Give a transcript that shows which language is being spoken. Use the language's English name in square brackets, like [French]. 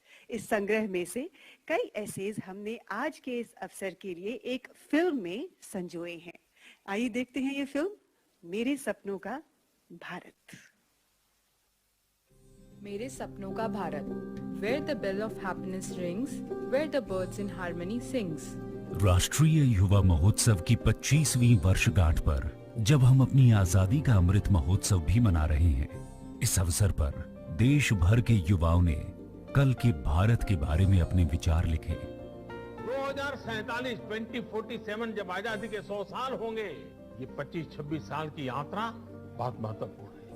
[Hindi] इस संग्रह में से कई एसेज हमने आज के इस अवसर के लिए एक फिल्म में संजोए हैं। आइए देखते हैं ये फिल्म, मेरे सपनों का भारत। मेरे सपनों का Bharat, [English] where the bell of happiness rings, where the birds in harmony sings। [Hindi] राष्ट्रीय युवा महोत्सव की 25वीं वर्षगांठ पर जब हम अपनी आजादी का अमृत महोत्सव भी मना रहे हैं, इस अवसर पर देश भर के युवाओं ने कल के भारत के बारे में अपने विचार लिखे। 2047 2047 जब आजादी के 100 साल होंगे, ये 25-26 साल की यात्रा बहुत महत्वपूर्ण है।